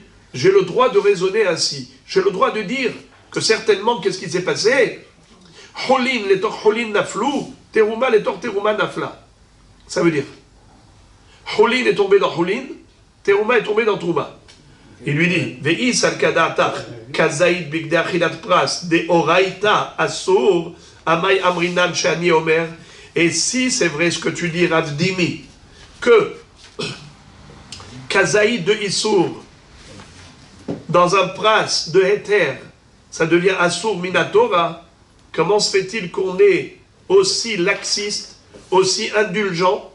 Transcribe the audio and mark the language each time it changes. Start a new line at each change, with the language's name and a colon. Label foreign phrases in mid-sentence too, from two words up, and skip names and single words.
French: J'ai le droit de raisonner ainsi. J'ai le droit de dire que certainement, qu'est-ce qui s'est passé?
Aramaic: Houlin, les tor Houlin naflou, Terouma, les tor Terouma nafla.
French: Ça veut dire, Houlin est tombé dans Houlin, Terouma est tombé dans Trouma. Il lui dit,
Aramaic: Ve'is al kadatach, kazaïd bigde achilat pras, de oraita asur, amay amrinan shani omer.
French: Et si c'est vrai ce que tu dis, Rav Dimi, que kazaïd de Issour, dans un pras de Héter, ça devient
Hebrew: asur minatora,
French: comment se fait-il qu'on est aussi laxiste, aussi indulgent?